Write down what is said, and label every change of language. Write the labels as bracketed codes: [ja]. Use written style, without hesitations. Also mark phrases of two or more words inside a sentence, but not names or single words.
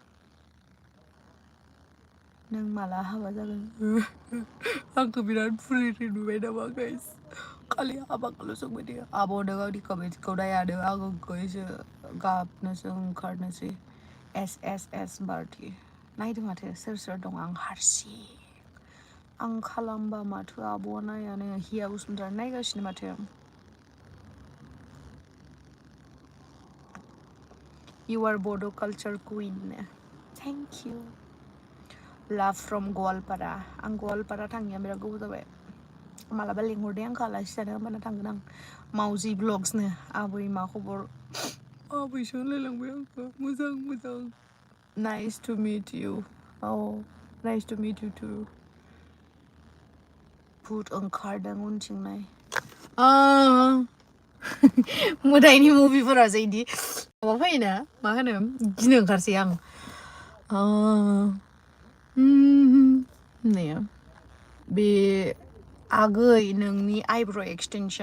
[brx] नों माला हाबा जागोन आंखौ बिराद फुरिरि नुबाय नामा गाइस खालि हाबाखौल' सोंबाय थायो आब' नों आंनि कमेन्ट्सखौ नायानो आंखौ एसे गाबनोसो ओंखारनोसै एस बार्थि नायदों माथो सोर सोर दं आं हारसिं आं खालामबा माथो आब'आ नायानो हिया बसुमतारी नायगासिनो माथो [en] You are Bodo culture queen. Thank you. Love from गवालपारा [brx] आं गवालपारा थांनाया बिराद गोबाव जाबाय मालाबा लिंहरदे आंखौ आलासि जानो होमबाना थांगोन आं मावजि ब्लग्सनो आबै मा खबर आबैसो होनलायलांबाय आंखौ मोजां [en] Nice to meet you. Oh, nice to meet you too. [brx] भुत ओंखारदों उनथिंनाय मोदायनि मुभिफोरावसो इदि माबा फैयोना मा होनो गिनो ओंखारसै आं होननाया बे आगै नोंनि [en] eyebrow extension